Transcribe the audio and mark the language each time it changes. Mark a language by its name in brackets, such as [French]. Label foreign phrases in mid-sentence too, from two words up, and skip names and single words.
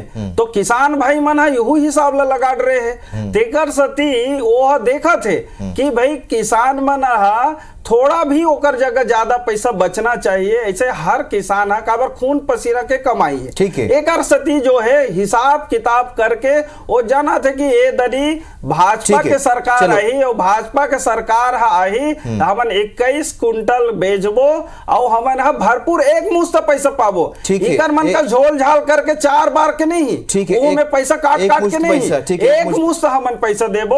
[Chhattisgarhi] तो किसान भाई मन यहू हिसाब ला लगा रहे हैं। तेकर सती वो देखा थे कि भाई किसान मन थोड़ा भी ओकर जगह ज्यादा पैसा बचना चाहिए। ऐसे हर किसान काबर खून पसीना के कमाई है, ठीक है। एक सती जो है हिसाब किताब करके वो जाना थे कि ये दरी भाजपा के सरकार आई और भाजपा के सरकार आई, हमन 21 क्विंटल बेचबो और हमन भरपूर एक मुश्त पैसा पाबो। इकर मन का झोल झाल करके 4 बार के नहीं, वो में पैसा काट के नहीं, एक मुश्त हमन पैसा देबो।